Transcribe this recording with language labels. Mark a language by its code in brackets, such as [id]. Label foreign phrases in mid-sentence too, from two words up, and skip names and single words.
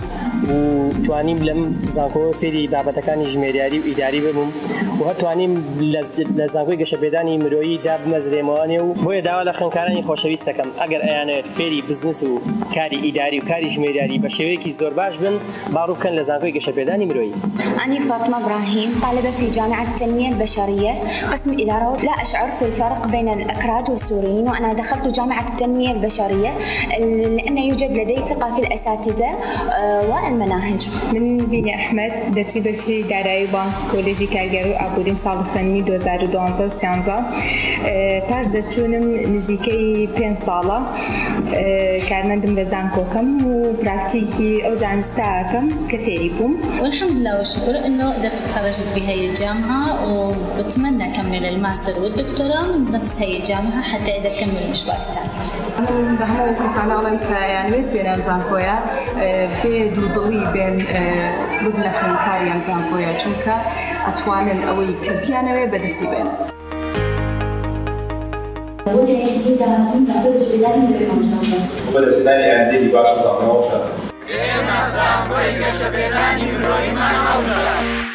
[ckb] و توانیم لەم زانکۆ فێری بابەتەکانی ژمێریاری و ئیداری ببووم و هەر توانیم لە زانکۆی گەشەپێدانی مرۆیی دابمەزرێمەوانێ و بۆیە داوا لە خوێندکارانی خۆشەویستەکەم ئەگەر ئەیانەوێت فێری بزنس و کاری ئیداری و کاری ژمێریاری بە شێوەیەکی زۆر باش بن باڕوو بکەن لە زانکۆی گەشەپێدانی مرۆیی. [ar] أنا فاطمة إبراهيم طالبة في جامعة التنمية البشرية قسم إدارة. لا أشعر في الفرق بين الأكراد والسوريين وأنا دخلت جامعة التنمية البشرية لأن يوجد لدي ثقة في الأساتذة والمناهج. [ckb] من بینی أحمد درچی بەشی دارایی بانک کۆلێژی کارگەری و ئابووریم ساڵی خوێندنی 2012 پاش دەرچوونم نزیکەی 5 ساڵە کارمەندم لە زانکۆکەم و پراکتیکی ئەو زانستاکەم کە فێری بووم. [ar] والحمد لله والشكر إنه قدرت تخرجت بهي الجامعة وبتمنى أكمل الماستر والدكتوراه من نفس هي الجامعة حتى أقدر أكمل مشواري التعليمي. [ckb] من بە هەموو کەسانە ئەڵێم کە یانوێت بێنە ئەم زانکۆیە بێ دوودڵی بێن ببنە خوێندکاری ئەم زانکۆیە چونکە ئەتوانن ئەوەی کە بیانەوێ بەدەستی بێن. وبدەستدانی ئاەندێکی باش زانەوە ئێمە زانکۆی گەشەپێدانی مرۆییمان هەڵدەدات.